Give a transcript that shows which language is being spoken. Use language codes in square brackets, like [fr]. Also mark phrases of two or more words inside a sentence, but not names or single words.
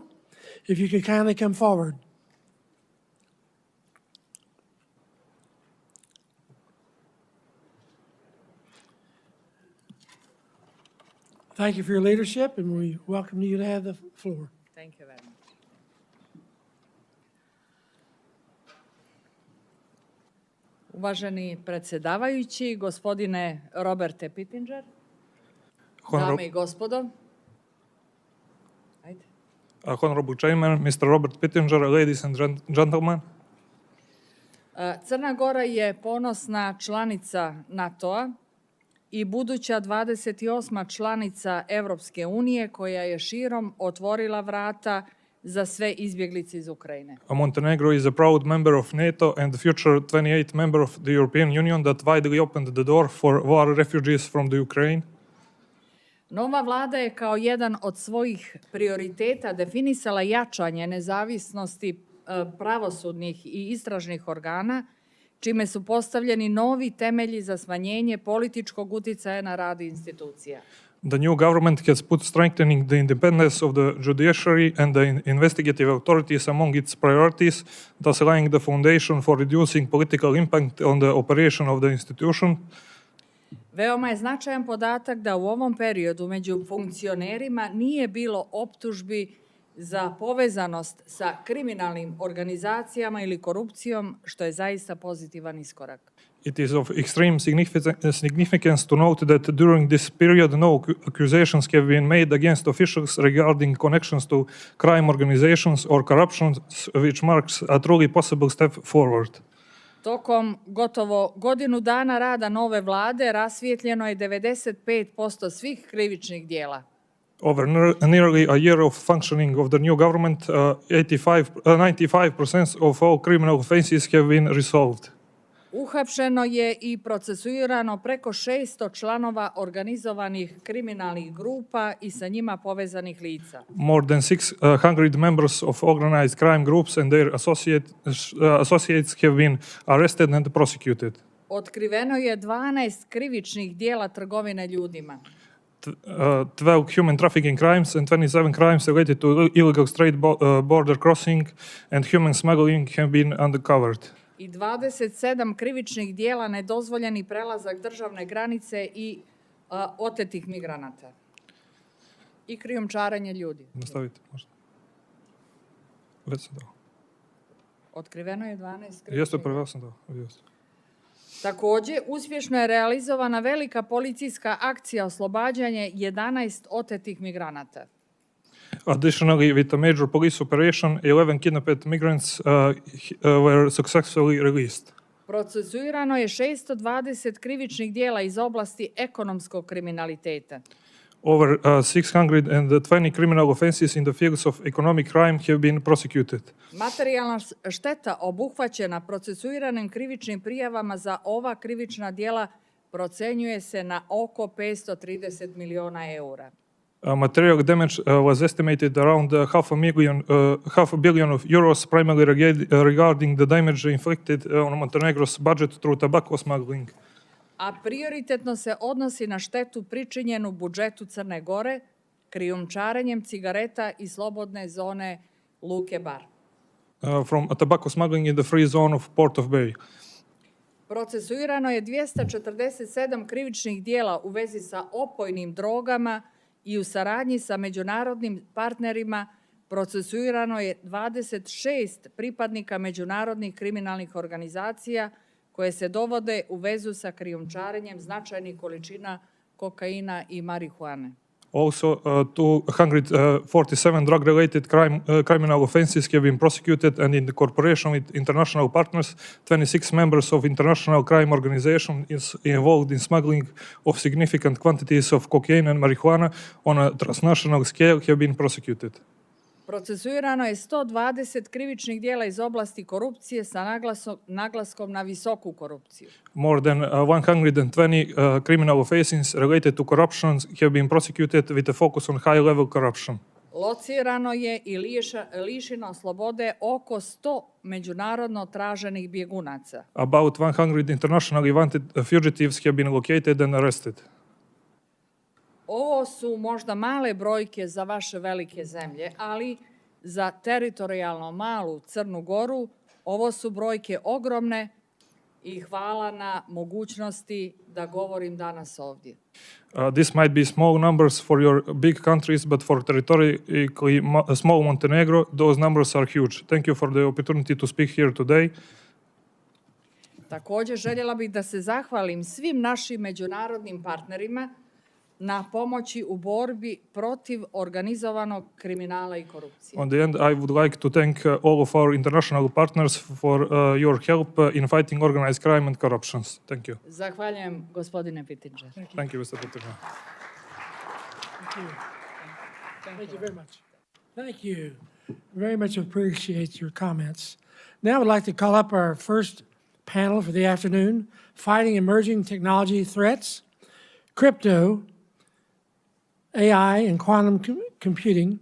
[en] If you could kindly come forward. Thank you for your leadership, and we welcome you to have the floor. Thank you very much. [sr] Uvaženi predsjedavajući, gospodine Roberte Pittenger, dame i gospodo. Ajde. [en] Honorable Chairman, Mr. Robert Pittenger, ladies and gentlemen. [sr] Crna Gora je ponosna članica NATO-a i buduća 28. članica Evropske unije koja je širom otvorila vrata za sve izbjeglice iz Ukrajine. [en] Montenegro is a proud member of NATO and the future 28th member of the European Union that widely opened the door for war refugees from the Ukraine. [sr] Nova vlada je kao jedan od svojih prioriteta definisala jačanje nezavisnosti pravosudnih i istražnih organa, čime su postavljeni novi temelji za smanjenje političkog uticaja na rad institucija. [en] The new government has put strengthening the independence of the judiciary and the investigative authorities among its priorities, thus laying the foundation for reducing political impact on the operation of the institution. [sr] Veoma je značajan podatak da u ovom periodu među funkcionerima nije bilo optužbi za povezanost sa kriminalnim organizacijama ili korupcijom, što je zaista pozitivan iskorak. [en] It is of extreme significance to note that during this period no accusations have been made against officials regarding connections to crime organizations or corruption, which marks a truly possible step forward. [sr] Tokom gotovo godinu dana rada nove vlade rasvijetljeno je 95% svih krivičnih dijela. [en] Over nearly a year of functioning of the new government, 95% of all criminal offenses have been resolved. [sr] Uhapšeno je i procesuirano preko 600 članova organizovanih kriminalnih grupa i sa njima povezanih lica. [en] More than 600 members of organized crime groups and their associates have been arrested and prosecuted. [sr] Otkriveno je 12 krivičnih dijela trgovine ljudima. [en] 12 human trafficking crimes and 27 crimes related to illegal straight border crossing and human smuggling have been uncovered. [sr] I 27 krivičnih dijela nedozvoljeni prelazak državne granice i otetih migranata. I krijumčarenje ljudi. Nastavite, možda. Već sam dao. Otkriveno je 12 krivičnih. Jeste, prvo sam dao. Također, uspješno je realizovana velika policijska akcija oslobađanje 11 otetih migranata. [en] Additionally, with a major police operation, 11 kidnapped migrants were successfully released. [sr] Procesuirano je 620 krivičnih dijela iz oblasti ekonomskog kriminaliteta. [en] Over 620 criminal offenses in the fields of economic crime have been prosecuted. [sr] Materijalna šteta obuhvaćena procesuiranim krivičnim prijavama za ova krivična dijela procenjuje se na oko 530 miliona eura. [en] Material damage was estimated around half a billion of euros, primarily regarding the damage inflicted on Montenegro's budget through tobacco smuggling. [sr] A prioritetno se odnosi na štetu pričinjenu budžetu Crne Gore krijumčarenjem cigareta i slobodne zone Luke Bar. [en] From tobacco smuggling in the free zone of Port of Bay. [sr] Procesuirano je 247 krivičnih dijela u vezi sa opojnim drogama i u saradnji sa međunarodnim partnerima procesuirano je 26 pripadnika međunarodnih kriminalnih organizacija koje se dovode u vezu sa krijumčarenjem značajnih količina kokaina i marihuane. [en] Also, 247 drug-related criminal offenses have been prosecuted, and in the cooperation with international partners, 26 members of international crime organization is involved in smuggling of significant quantities of cocaine and marijuana on a transnational scale have been prosecuted. [sr] Procesuirano je 120 krivičnih dijela iz oblasti korupcije sa naglaskom na visoku korupciju. [en] More than 120 criminal offenses related to corruption have been prosecuted with a focus on high-level corruption. [sr] Locirano je i lišeno slobode oko 100 međunarodno traženih bjegunaca. [en] About 100 internationally wanted fugitives have been located and arrested. [sr] Ovo su možda male brojke za vaše velike zemlje, ali za teritorijalno malu Crnu Goru ovo su brojke ogromne i hvala na mogućnosti da govorim danas ovdje. [en] This might be small numbers for your big countries, but for territorially small Montenegro, those numbers are huge. Thank you for the opportunity to speak here today. [sr] Također željela bih da se zahvalim svim našim međunarodnim partnerima na pomoći u borbi protiv organizovanog kriminala i korupcije. [en] On the end, I would like to thank all of our international partners for your help in fighting organized crime and corruption. Thank you. [sr] Zahvaljujem, gospodine Pittinger. [en] Thank you, Mr. Pittinger. Thank you very much. Thank you. Very much appreciate your comments. Now I would like to call up our first panel for the afternoon, Fighting Emerging Technology Threats, Crypto, AI, and Quantum Computing.